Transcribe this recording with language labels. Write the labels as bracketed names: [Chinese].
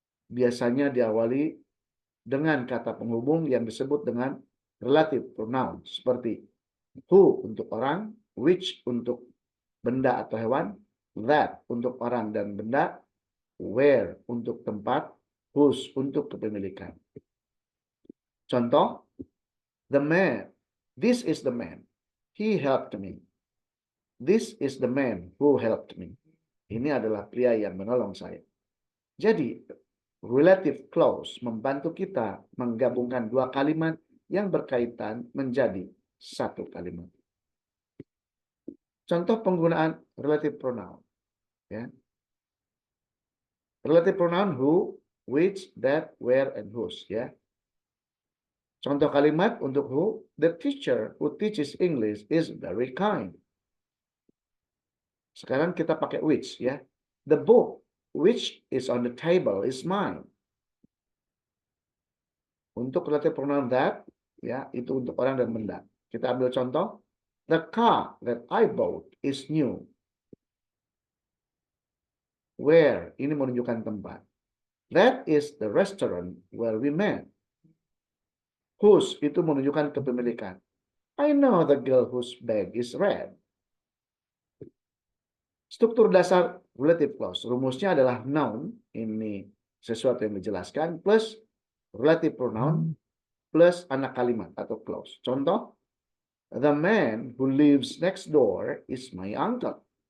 [Indonesian] Biasanya diawali dengan kata penghubung yang disebut dengan relative pronoun, seperti who untuk orang, which untuk benda atau hewan, that untuk orang dan benda, where untuk tempat, whose untuk kepemilikan. [English] Contoh, the man, this is the man, he helped me. This is the man who helped me. [Indonesian] Ini adalah pria yang menolong saya. Jadi, relative clause membantu kita menggabungkan dua kalimat yang berkaitan menjadi satu kalimat. Contoh penggunaan relative pronoun. Ya. [English] Relative pronoun who, which, that, where, and whose. [Indonesian] Ya. Contoh kalimat untuk [English] who, the teacher who teaches English is very kind. [Indonesian] Sekarang kita pakai which. Ya. [English] The book which is on the table is mine. [Indonesian] Untuk relative pronoun that, ya, itu untuk orang dan benda. Kita ambil contoh. [English] The car that I bought is new. [Indonesian] Where, ini menunjukkan tempat. [English] That is the restaurant where we met. [Indonesian] Whose, itu menunjukkan kepemilikan. [English] I know the girl whose bag is red. [Indonesian] Struktur dasar relative clause. Rumusnya adalah noun, ini sesuatu yang dijelaskan, plus relative pronoun, plus anak kalimat atau clause. [English] Contoh, the man who lives next door is my uncle.